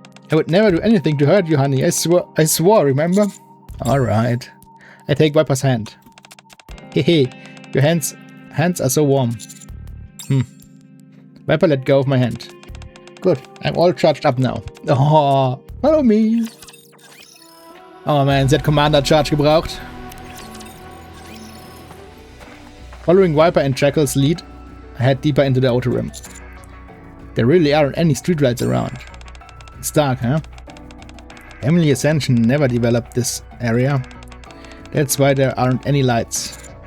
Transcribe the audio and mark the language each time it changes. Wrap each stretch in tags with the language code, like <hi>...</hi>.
<en>I would never do anything to hurt you, honey. I swore, remember? Alright. I take Viper's hand. Hehe, your hands are so warm. Viper let go of my hand. Good, I'm all charged up now. Oh, follow me.</en> <de>Oh man, sie hat Commander Charge gebraucht.</de> <en>Following Viper and Jackal's lead, I head deeper into the outer rim. There really aren't any streetlights around. It's dark, huh? Heavenly Ascension never developed this area. That's why there aren't any lights.</en>